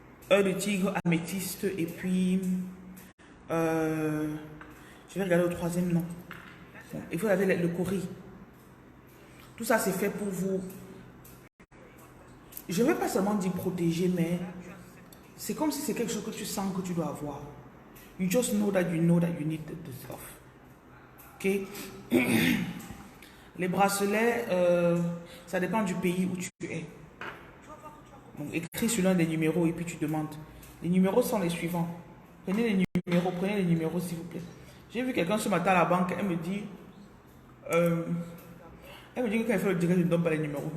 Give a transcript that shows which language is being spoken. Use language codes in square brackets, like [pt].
[fr] Œil de tigre, améthyste et puis je vais regarder le troisième nom. Bon, il faut avoir le cori. Tout ça c'est fait pour vous. Je ne vais pas seulement dire protéger, mais c'est comme si c'est quelque chose que tu sens que tu dois avoir. [en] You just know that you need the stuff. Ok? [fr] Les bracelets, ça dépend du pays où tu es. Donc, écris sur l'un des numéros et puis tu demandes. Les numéros sont les suivants. Prenez les numéros s'il vous plaît. J'ai vu quelqu'un ce matin à la banque, elle me dit que quand elle fait le direct, je ne donne pas les numéros.